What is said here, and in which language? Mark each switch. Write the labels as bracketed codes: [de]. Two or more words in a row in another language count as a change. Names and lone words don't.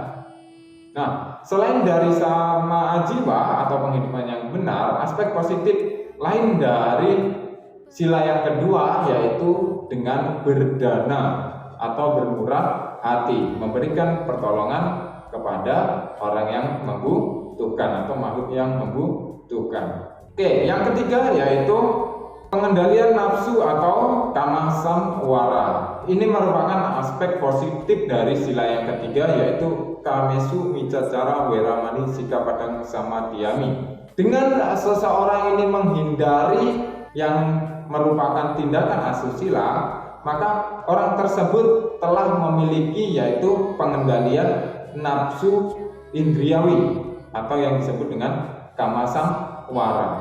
[id] Nah, selain dari [pi] sama ajiwa [id] atau penghidupan yang benar, aspek positif lain dari sila yang kedua yaitu dengan berdana atau bermurah hati, memberikan pertolongan kepada orang yang membutuhkan atau makhluk yang membutuhkan. Oke, yang ketiga yaitu pengendalian nafsu atau kamasamwara. Ini merupakan aspek positif dari sila yang ketiga yaitu [pi] kamesu, micacara, weramani, sikapadang, sama diyami. [id] Dengan seseorang ini menghindari yang merupakan tindakan asusila, maka orang tersebut telah memiliki yaitu pengendalian nafsu indriawi atau yang disebut dengan [pi] kama samwara.